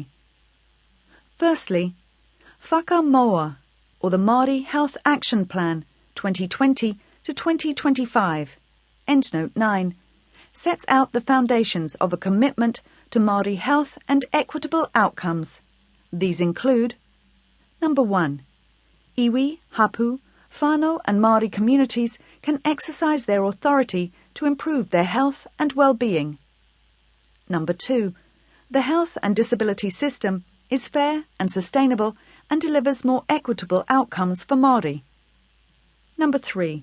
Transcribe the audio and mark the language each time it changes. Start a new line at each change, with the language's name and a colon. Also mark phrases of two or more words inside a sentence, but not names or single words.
English: Firstly, Whakamoa, or the Māori Health Action Plan 2020 to 2025, Endnote 9, sets out the foundations of a commitment to Māori health and equitable outcomes. These include: Number 1.
Māori: Iwi, Hapu, whānau
English: and Māori communities can exercise their authority to improve their health and well-being. Number 2. The health and disability system is fair and sustainable and delivers more equitable outcomes for Māori. Number 3.